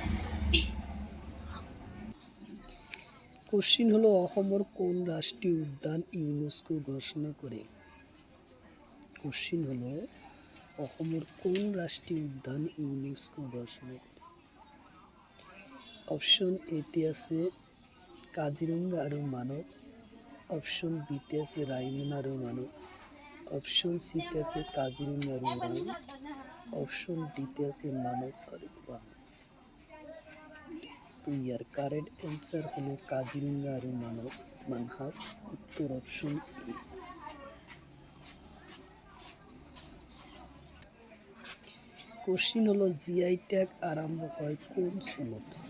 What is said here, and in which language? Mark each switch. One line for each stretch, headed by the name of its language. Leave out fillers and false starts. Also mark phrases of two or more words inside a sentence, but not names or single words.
Bangla: কোশ্চিন হলো অসমৰ কোন রাষ্ট্রীয় উদ্যান ইউনেস্কো ঘোষণা করে? কোশ্চিন হলো অসমৰ কোন রাষ্ট্রীয় উদ্যান ইউনেস্কো ঘোষণা করে?
Assamese: অপশন এতে আছে কাজিৰঙা আৰু মানৱ, অপশন বিতে আছে ৰাইমনা আৰু মানৱ, অপশন সিতে আছে কাজিৰঙা আৰু ওৰাং, অপশন ডিতে আছে মানৱ আৰু ওৰাং।
Bangla: তো ইয়ার
English: correct answer
Bangla: হলো কাজিরঙ্গা আর মানহার। উত্তর অপশন এ। কোশ্চিন হলো
English: GI tag
Bangla: আরম্ভ হয় কোন সনত?